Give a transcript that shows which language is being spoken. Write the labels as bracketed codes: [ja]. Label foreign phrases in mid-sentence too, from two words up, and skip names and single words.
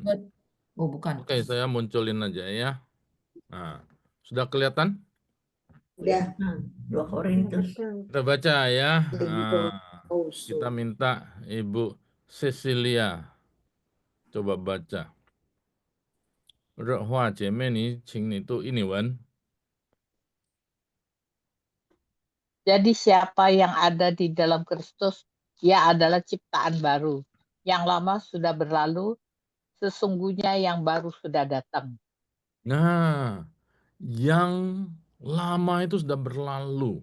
[id] Oh, bukan. Oke, saya munculin aja ya. Nah, sudah kelihatan? udah 2 Korintus. Kita baca ya. Lingko Kita minta Ibu Cecilia coba baca. [zh] 热话姐妹你请你读英文。 [id] Jadi siapa yang ada di dalam Kristus, dia adalah ciptaan baru. Yang lama sudah berlalu, sesungguhnya yang baru sudah datang. Nah, yang lama itu sudah berlalu.